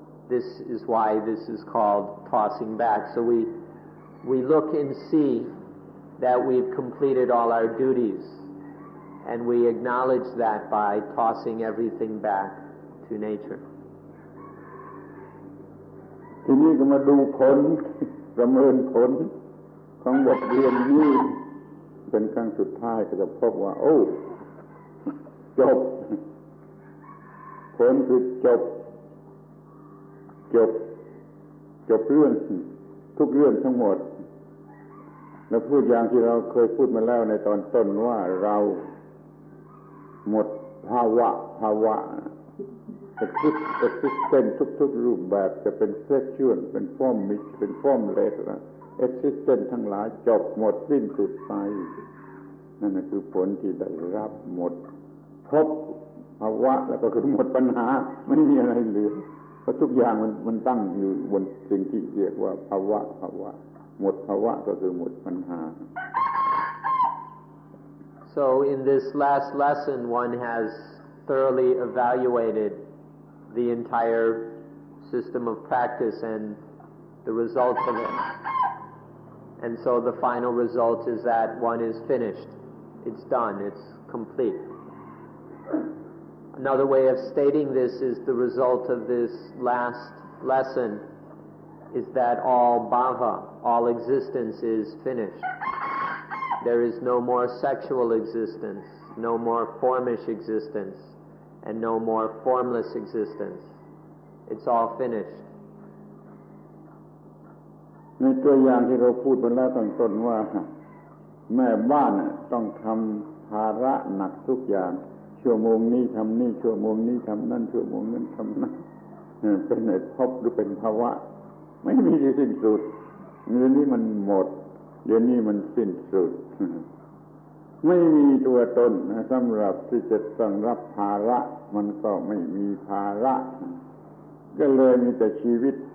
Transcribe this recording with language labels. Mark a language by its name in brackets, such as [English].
[English] This is why this is called tossing back. So we look and see that we've completed all our duties, and we acknowledge that by tossing everything back to nature. [Thai] ทีนี้ก็มาดูผลประเมินผลของบทเรียนนี้เป็นครั้งสุดท้ายก็จะพบว่าโอ้จบผลคือจบเรื่องทุกเรื่องทั้งหมดแล้วพูดอย่างที่เราเคยพูดมาแล้วในตอนต้นว่าเรา หมดภาวะexistence ทุกรูปแบบจะเป็น sexual เป็น formic เป็น formless นะ existence ทั้งหลายจบหมดสิ้นสุดไปนั่นคือผลที่ได้รับหมดพบภาวะแล้วก็คือหมดปัญหาไม่มีอะไรเหลือเพราะทุกอย่างมันตั้งอยู่บนสิ่งที่เรียกว่าภาวะหมดภาวะก็คือหมดปัญหา [English] So in this last lesson, one has thoroughly evaluated the entire system of practice and the results of it. And so the final result is that one is finished. It's done. It's complete. Another way of stating this is the result of this last lesson is that all bhava, all existence is finished. There is no more sexual existence, no more formish existence, and no more formless existence. It's all finished. [Thai] ในตัวอย่างที่เราพูดไปแล้วตั้งต้นว่าแม่บ้านต้องทำภาระหนักทุกอย่างชั่วโมงนี้ทำนี่ชั่วโมงนี้ทำนั่นชั่วโมงนั้นทำนั่นเป็นภพหรือเป็นภาวะไม่มีที่สิ้นสุดเดี๋ยวนี้มันหมดเดี๋ยวนี้มันสิ้นสุดไม่มีตัวตนสำหรับที่จะต้องรับภาระมันก็ไม่มีภาระก็เลยมีแต่ชีวิต